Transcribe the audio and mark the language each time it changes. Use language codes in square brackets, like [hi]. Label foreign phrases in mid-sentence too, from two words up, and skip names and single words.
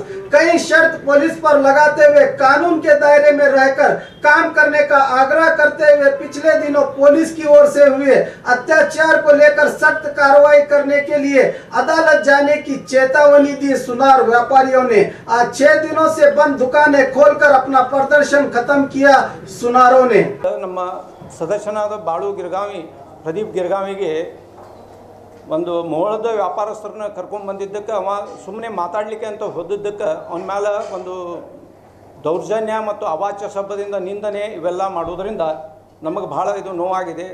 [hi] कई शर्त पुलिस पर लगाते हुए कानून के दायरे में रहकर काम करने का आग्रह करते हुए पिछले दिनों पुलिस की ओर से हुए अत्याचार को लेकर सख्त कार्रवाई करने के लिए अदालत जाने की चेतावनी दी सुनार व्यापारियों ने। आज 6 दिनों से बंद दुकानें खोलकर अपना प्रदर्शन खत्म किया सुनारों ने। [kn] ನಮ್ಮ ಸದಸ್ಯನಾದ ಬಾಳು ಗಿರ್ಗಾವಿ ಪ್ರದೀಪ್ ಗಿರ್ಗಾವಿಗೆ ಒಂದು ಮೋಳದ ವ್ಯಾಪಾರಸ್ಥರನ್ನ ಕರ್ಕೊಂಡು ಬಂದಿದ್ದಕ್ಕೆ ಅವ ಸುಮ್ಮನೆ ಮಾತಾಡಲಿಕ್ಕೆ ಅಂತ ಹೋದಿದ್ದಕ್ಕೆ ಅವನ ಮೇಲೆ ಒಂದು ದೌರ್ಜನ್ಯ ಮತ್ತು ಅವಾಚ್ಯ ಶಬ್ದದಿಂದ ನಿಂದನೆ ಇವೆಲ್ಲ ಮಾಡೋದರಿಂದ ನಮಗೆ ಭಾಳ ಇದು ನೋವಾಗಿದೆ।